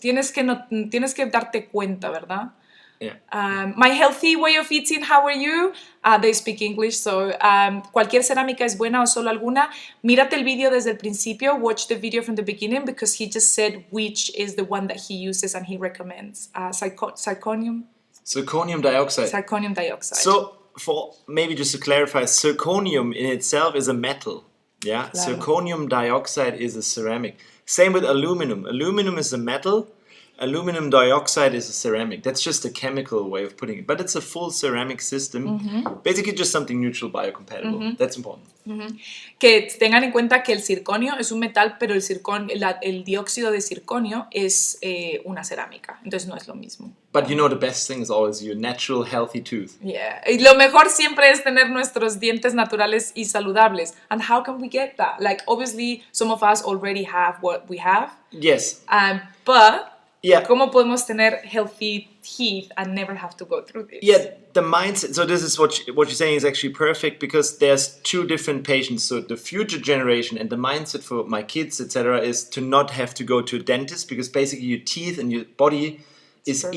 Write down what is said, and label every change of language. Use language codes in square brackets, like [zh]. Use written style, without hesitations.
[es] Tienes que darte cuenta, ¿verdad? [en] Yeah. My healthy way of eating, how are you? They speak English, so [es] cualquier cerámica es buena o solo alguna. Mírate el video desde el principio, [en] watch the video from the beginning, because he just said which is the one that he uses and he recommends. Zirconium dioxide. Zirconium dioxide. So, for maybe just to clarify, zirconium in itself is a metal. Yeah, [es] Claro. [en] Zirconium dioxide is a ceramic. Same with aluminum. Aluminum is a metal. Aluminum dioxide is a ceramic. That's just a chemical way of putting it. But it's a full ceramic system. Basically just something neutral biocompatible. That's important. [es] Que tengan en cuenta que el circonio es un metal, pero el dióxido de circonio es una cerámica. Entonces no es lo mismo. [en] But you know the best thing is always your natural healthy tooth. Yeah. [es] Y lo mejor siempre es tener nuestros dientes naturales y saludables. [en] And how can we get that? Like, obviously, some of us already have what we have. Yes. But Yeah. [es] ¿cómo podemos tener [en] healthy teeth and never have to go through this? Yeah, the mindset. So this is what you're saying is actually perfect, because there's two different patients. So the future generation and the mindset for my kids, etc., is to not have to go to a dentist, because basically your teeth and your body is